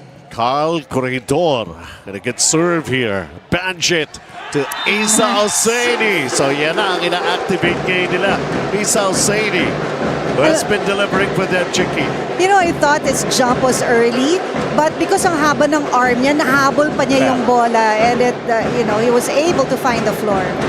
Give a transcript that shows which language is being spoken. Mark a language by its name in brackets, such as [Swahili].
[English] Carl Corredor and a good serve here. Banjit to Isa Hosseini. [Filipino] So yan na ang ina-activate ngayon nila. [English] Isa Hosseini, who has been delivering for them, Chicky. You know, I thought his jump was early, but because [Filipino] ang haba ng arm niya, nahabol pa niya yung bola, [English] and it, he was able to find the floor.